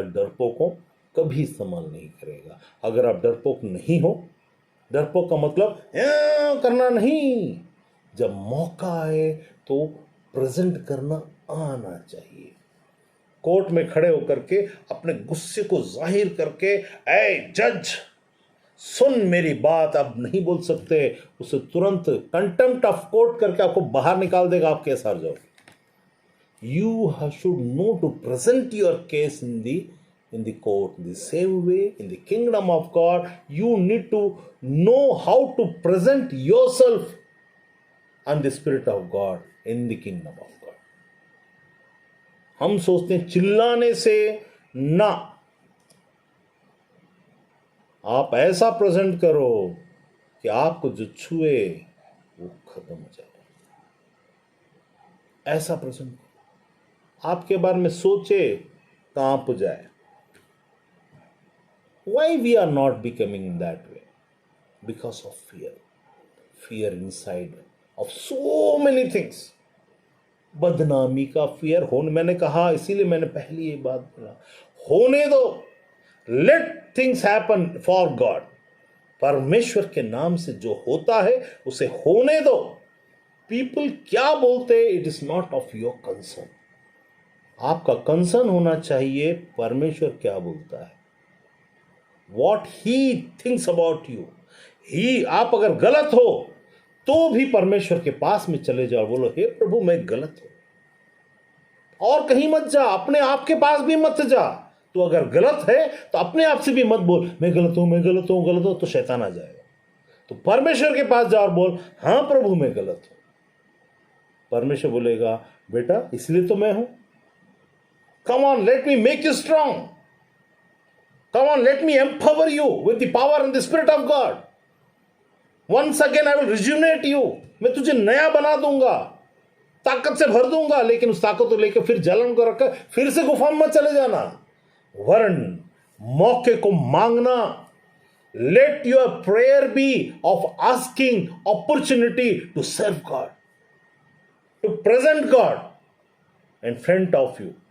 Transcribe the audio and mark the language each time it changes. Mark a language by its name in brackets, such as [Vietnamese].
[Hindi] डरपोकों कभी इस्तेमाल नहीं करेगा। अगर आप डरपोक नहीं हो, डरपोक का मतलब करना नहीं, जब मौका आए तो प्रेजेंट करना आना चाहिए। कोर्ट में खड़े होकर के अपने गुस्से को जाहिर करके, ऐ जज सुन मेरी बात, अब नहीं बोल सकते, उसे तुरंत कंटेम्प्ट ऑफ कोर्ट करके आपको बाहर निकाल देगा, आप केस हार जाओगे। [English] You should know to present your case in the court, in the same way in the kingdom of God you need to know how to present yourself and the Spirit of God in the kingdom of God. [Hindi] हम सोचते हैं चिल्लाने से ना, आप ऐसा present करो कि आपको जो छुए वो खत्म हो जाए। ऐसा प्रेजेंट करो, आपके बारे में सोचे कांप जाए। [English] Why we are not becoming that way? Because of fear. Fear inside of so many things. [Hindi] बदनामी का फियर होने, मैंने कहा, इसीलिए मैंने पहली ये बात बोला, होने दो। [English] Let things happen for God. [Hindi] परमेश्वर के नाम से जो होता है उसे होने दो। [English] people [Hindi] क्या बोलते, [English] It is not of your concern. [Hindi] आपका कंसर्न होना चाहिए परमेश्वर क्या बोलता है, [English] What he thinks about you. [Hindi] ही, आप अगर गलत हो तो भी परमेश्वर के पास में चले जाओ, बोलो हे प्रभु मैं गलत हूं। और कहीं मत जा, अपने आप के पास भी मत जा। तो अगर गलत है तो अपने आप से भी मत बोल मैं गलत हूं, मैं गलत हूं, गलत हूं, तो शैतान आ जाएगा। तो परमेश्वर के पास जा और बोल हां प्रभु मैं गलत हूं। परमेश्वर बोलेगा बेटा इसलिए तो मैं हूं, [English] Come on let me make you strong, come on let me empower you with the power and the Spirit of God. Once again I will rejuvenate you. [Hindi] मैं तुझे नया बना दूंगा, ताकत से भर दूंगा। लेकिन उस ताकत को लेकर फिर जलन को रखकर फिर से गुफा में चले जाना, वरन मौके को मांगना। [English] Let your prayer be of asking opportunity to serve God, to present God in front of you.